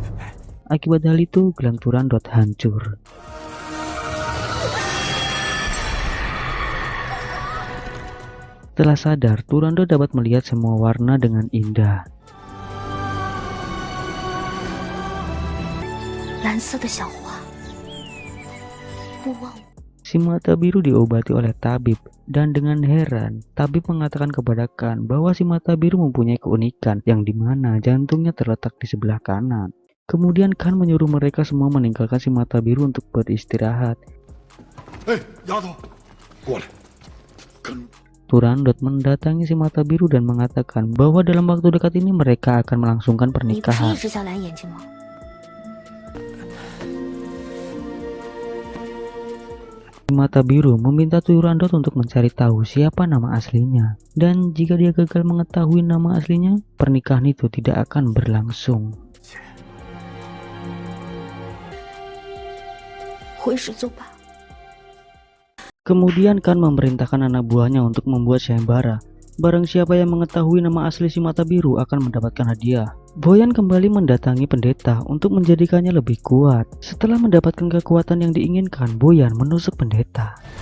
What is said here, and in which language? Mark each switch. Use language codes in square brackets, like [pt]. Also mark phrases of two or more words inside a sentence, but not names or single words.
[id] Akibat hal itu, gelang Turandot hancur. Setelah sadar, Turandot dapat melihat semua warna dengan indah. [zh] 蓝色的小花，勿忘我。 [id] Si mata biru diobati oleh tabib, dan dengan heran, tabib mengatakan kepada Khan bahwa si mata biru mempunyai keunikan yang dimana jantungnya terletak di sebelah kanan. Kemudian Khan menyuruh mereka semua meninggalkan si mata biru untuk beristirahat. Turandot mendatangi si mata biru dan mengatakan bahwa dalam waktu dekat ini mereka akan melangsungkan [zh] 你不是 [id] pernikahan. [zh] 一直想蓝眼睛吗？ [id] Si mata biru meminta Turandot untuk mencari tahu siapa nama aslinya. Dan jika dia gagal mengetahui nama aslinya, pernikahan itu tidak akan berlangsung. [zh] 回始作罢。 [id] Kemudian Khan memerintahkan anak buahnya untuk membuat sayembara. Barang siapa yang mengetahui nama asli si mata biru akan mendapatkan hadiah. Boyan kembali mendatangi pendeta untuk menjadikannya lebih kuat. Setelah mendapatkan kekuatan yang diinginkan, Boyan menusuk pendeta.